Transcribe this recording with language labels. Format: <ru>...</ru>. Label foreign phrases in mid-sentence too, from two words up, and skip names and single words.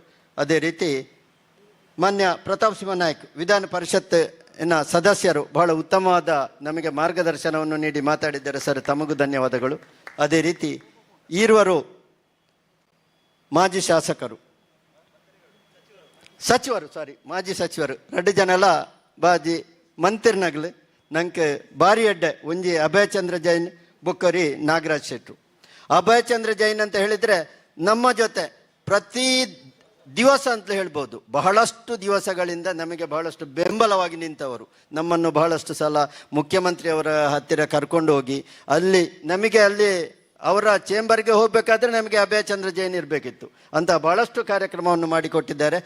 <kn>ಅದೇ ರೀತಿ ಮಾನ್ಯ ಪ್ರತಾಪ್ ಸಿಂಹ ನಾಯ್ಕ್ ವಿಧಾನ ಪರಿಷತ್ತಿನ ಸದಸ್ಯರು ಬಹಳ ಉತ್ತಮವಾದ ನಮಗೆ ಮಾರ್ಗದರ್ಶನವನ್ನು ನೀಡಿ ಮಾತಾಡಿದ್ದಾರೆ ಸರ್, ತಮಗೂ ಧನ್ಯವಾದಗಳು. ಅದೇ ರೀತಿ ಈರುವರು ಮಾಜಿ ಶಾಸಕರು ಮಾಜಿ ಸಚಿವರು</kn> <tcy>ರಡ್ಡು ಜನಲ ಬಾಜಿ ಮಂತಿರ್ನಗ್ಲು ನಂಗೆ ಬಾರಿ ಅಡ್ಡೆ ಒಂಜಿ ಅಭಯ್ ಚಂದ್ರ ಜೈನ್ ಬುಕ್ಕರಿ ನಾಗರಾಜ್ ಶೆಟ್ರು.</tcy> <kn>ಅಭಯ್ ಚಂದ್ರ ಜೈನ್ ಅಂತ ಹೇಳಿದರೆ ನಮ್ಮ ಜೊತೆ ಪ್ರತಿ ದಿವಸ ಅಂತಲೇ ಹೇಳ್ಬೋದು, ಬಹಳಷ್ಟು ದಿವಸಗಳಿಂದ ನಮಗೆ ಬಹಳಷ್ಟು ಬೆಂಬಲವಾಗಿ ನಿಂತವರು. ನಮ್ಮನ್ನು ಬಹಳಷ್ಟು ಸಲ ಮುಖ್ಯಮಂತ್ರಿಯವರ ಹತ್ತಿರ ಕರ್ಕೊಂಡು ಹೋಗಿ ಅಲ್ಲಿ ಅವರ ಚೇಂಬರ್ಗೆ ಹೋಗಬೇಕಾದ್ರೆ ನಮಗೆ ಅಭಯ್ ಚಂದ್ರ ಜೈನ್ ಇರಬೇಕಿತ್ತು ಅಂತ ಬಹಳಷ್ಟು ಕಾರ್ಯಕ್ರಮವನ್ನು ಮಾಡಿಕೊಟ್ಟಿದ್ದಾರೆ.</kn>